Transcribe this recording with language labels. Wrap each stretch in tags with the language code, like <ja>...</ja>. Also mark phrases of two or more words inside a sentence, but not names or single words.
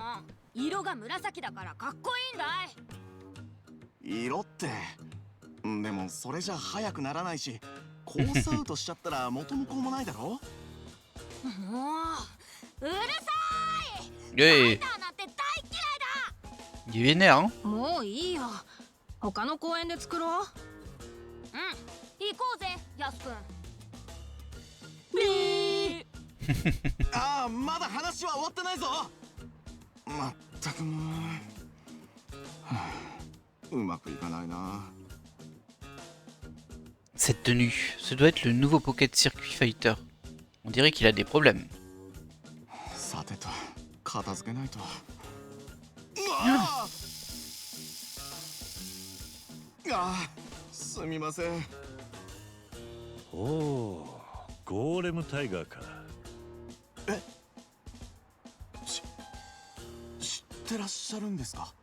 <ja>色が紫だからかっこいいんだい。色って。でもそれじゃ速くならないしコースアウトしちゃったら元も子もないだろ。もううるさい。ファイ</ja> <fr>Eh,</fr> <ja>ターなんて大嫌いだ。</ja> <fr>il est vénère, hein?</fr> <ja>もういいよ。他の公園で作ろう。うん、行こうぜ、ヤスくん。ああ、まだ話は終わってないぞ。まったくもう、はあ、うまくいかないな。</ja> <fr>Cette tenue, ce doit être le nouveau Pocket Circuit Fighter. On dirait qu'il a des problèmes.</fr> <ja>さてと片付けないと。すみません。おお、ゴーレムタイガーか。知ってらっしゃるんですか？</ja>